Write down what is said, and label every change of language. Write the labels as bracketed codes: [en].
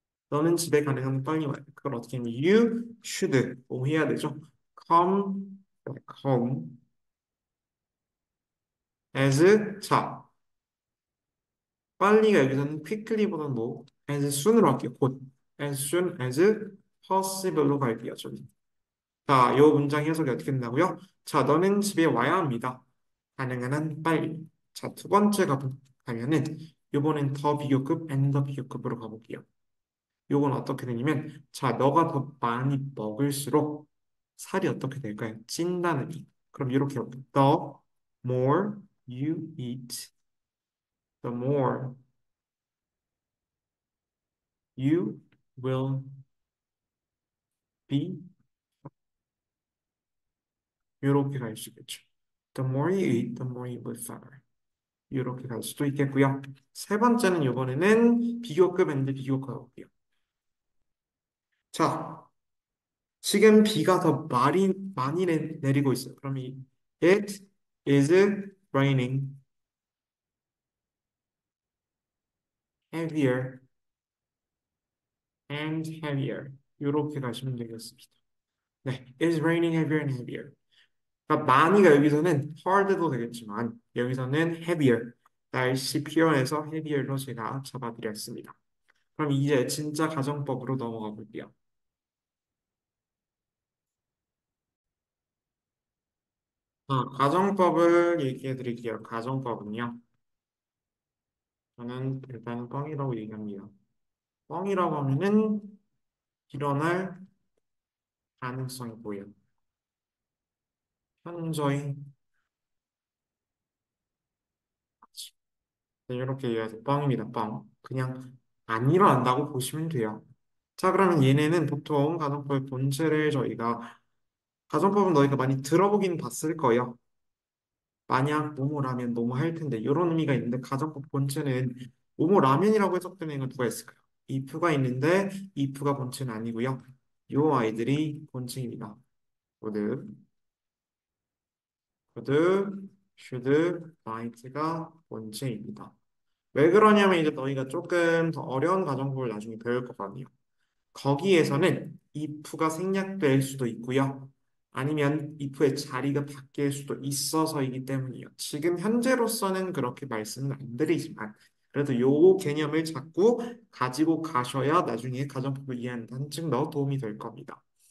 [ko] 너는 집에 가능한 한 빨리 와야 돼. 그걸 어떻게 하면 [en] you should [ko] 뭐 해야 되죠? [en] come back home as [ko] 자 빨리가 여기서는 quickly보다는 뭐 [en] as soon [ko] 으로 할게요. 곧 [en] as soon as possible [ko] 로 갈게요. 저기. 자, 요 문장 해석이 어떻게 된다고요? 자, 너는 집에 와야 합니다. 가능한 한 빨리. 자, 두 번째 가면은 요번엔 더 비교급 and 더 비교급으로 가볼게요. 요건 어떻게 되냐면, 자, 너가 더 많이 먹을수록 살이 어떻게 될까요? 찐다는 이. 그럼 이렇게 해볼게요. [en] The more you eat, the more you will be. [ko] 이렇게 갈 수 있겠죠. [en] The more you eat, the more you live fatter. [ko] 이렇게 갈 수도 있겠고요. 세 번째는 이번에는 비교급인데 비교과학이요. 자, 지금 비가 더 많이 내리고 있어요. 그럼 이 [en] it is raining heavier and heavier. [ko] 이렇게 가시면 되겠습니다. [en] 네, it is raining heavier and heavier. [ko] 그러니까 많이가 여기서는 hard도 되겠지만 여기서는 heavier. 날씨 표현해서 heavier로 제가 잡아드렸습니다. 그럼 이제 진짜 가정법으로 넘어가 볼게요. 가정법을 얘기해 드릴게요. 가정법은요. 저는 일단 뻥이라고 얘기합니다. 뻥이라고 하면은 일어날 가능성이 보여요. 현저히 네, 이렇게 얘기해서 뻥입니다. 뻥. 그냥 안 일어난다고 보시면 돼요. 자, 그러면 얘네는 보통 가정법의 본체를 저희가 가정법은 너희가 많이 들어보긴 봤을 거예요. 만약 뭐뭐라면 뭐뭐 할 텐데 이런 의미가 있는데 가정법 본체는 뭐뭐라면이라고 해석되는 건 누가 있을까요? if가 있는데 if가 본체는 아니고요. 요 아이들이 본체입니다. would, should, might가 본체입니다. 왜 그러냐면 이제 너희가 조금 더 어려운 가정법을 나중에 배울 거거든요. 거기에서는 if가 생략될 수도 있고요. 아니면 if의 자리가 바뀔 수도 있어서이기 때문이에요. 지금 현재로서는 그렇게 말씀은 안 드리지만 그래도 요 개념을 자꾸 가지고 가셔야 나중에 가정법을 이해하는 데 한층 더 도움이 될 겁니다.